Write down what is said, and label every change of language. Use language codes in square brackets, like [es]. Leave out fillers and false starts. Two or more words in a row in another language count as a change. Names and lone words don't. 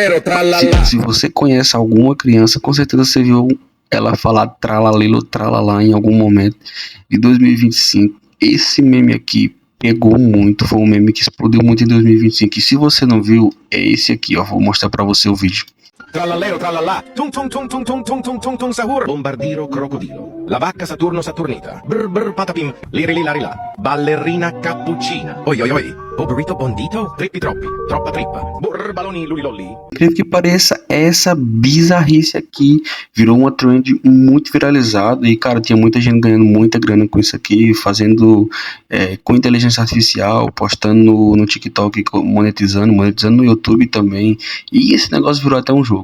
[pt] Se você conhece alguma criança, com certeza você viu ela falar tralalilo tralalá em algum momento de 2025. Esse meme aqui pegou muito, foi um meme que explodiu muito em 2025. E se você não viu, é esse aqui, ó. Vou mostrar pra você o vídeo. [it] Tralalero tralala, tum tum tum tum tum tum tum tum tum sahur, bombardiro crocodilo, la vacca Saturno Saturnita, brr brr patapim, lirili larila, ballerina cappuccina, oi oi oi, o burrito bondito, trippi troppi, troppa trippa, brr baloni lulilolli. [pt] Incrível que pareça, essa bizarrice aqui virou uma trend muito viralizada e, cara, tinha muita gente ganhando muita grana com isso aqui, fazendo com inteligência artificial, postando no TikTok, monetizando no YouTube também, e esse negócio virou até um jogo.